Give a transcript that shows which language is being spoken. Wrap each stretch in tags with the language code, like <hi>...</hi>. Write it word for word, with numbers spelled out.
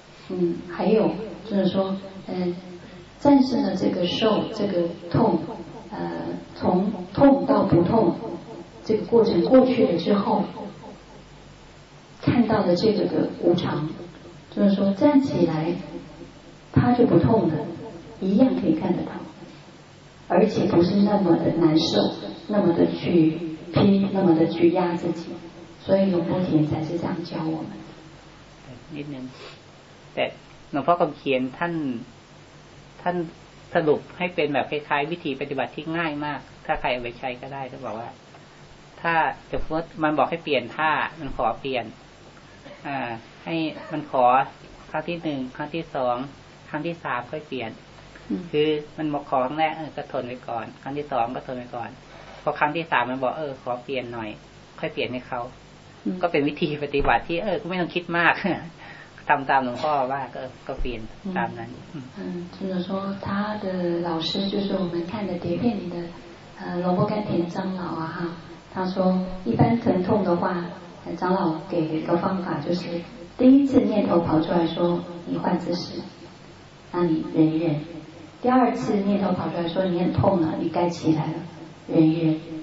<zh>嗯，还有就是说，嗯，战胜了这个受、这个痛，呃，从痛到不痛这个过程过去了之后，看到的这个的无常，就是说站起来，它就不痛了，一样可以看得到。而且不是那么的难受，那么的去拼，那么的去压自己，所以龙波田才是这样教我们。</zh> <th>นิดนึงแต่หลวงพ่อคำเขียนท่านท่านสรุปให้เป็นแบบคล้ายๆวิธีปฏิบัติที่ง่ายมากถ้าใครเอาไปใช้ก็ได้ท่านบอกว่าถ้าจะพูดมันบอกให้เปลี่ยนท่ามันขอเปลี่ยน อ่าให้มันขอครั้งที่หนึ่งครั้งที่สองครั้งที่สามค่อยเปลี่ยนคือมันบอกขอครั้งแรกเออก็ทนไว้ก่อนครั้งที่สองก็ทนไว้ก่อนพอครั้งที่สามมันบอกเออขอเปลี่ยนหน่อยค่อยเปลี่ยนให้เขาก็เป็นวิธีปฏิบัติที่เออก็ไม่ต้องคิดมากทำตามหลวงพ่อว่าก็ก็เปลี่ยนตามนั้น</th> <zh>嗯就是说他的老师就是我们看的碟片里的呃罗伯甘田长老啊哈他说一般疼痛的话长老给一个方法就是第一次念头跑出来说你换姿势那你忍一忍第二次念头跑出来说你很痛了，你该起来了，忍一忍。</zh>